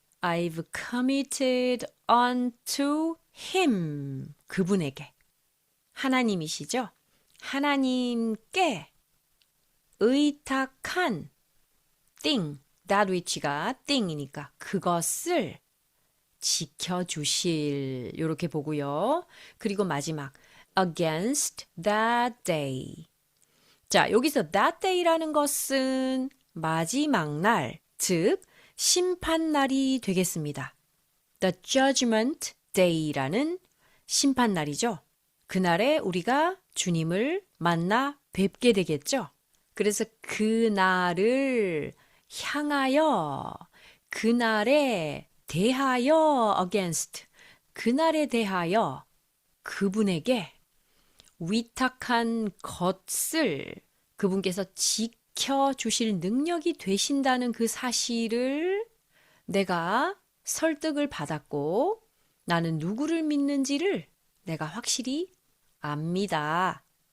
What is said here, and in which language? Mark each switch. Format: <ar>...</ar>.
<en>I've committed unto him.</en> <ko>그분에게. 하나님이시죠? 하나님께 의탁한 thing,</ko> <en>that which</en> <ko>가 thing이니까 그것을 지켜주실 이렇게 보고요. 그리고 마지막</ko> <en>against that day.</en> <ko>자, 여기서 that day라는 것은 마지막 날, 즉 심판날이 되겠습니다.</ko> <en>The judgment day</en> <ko>라는 심판날이죠. 그날에 우리가 주님을 만나 뵙게 되겠죠. 그래서 그날을 향하여, 그날에 대하여 against, 그날에 대하여 그분에게 위탁한 것을 그분께서 지켜주실 능력이 되신다는 그 사실을 내가 설득을 받았고 나는 누구를 믿는지를 내가 확실히 압니다.</ko>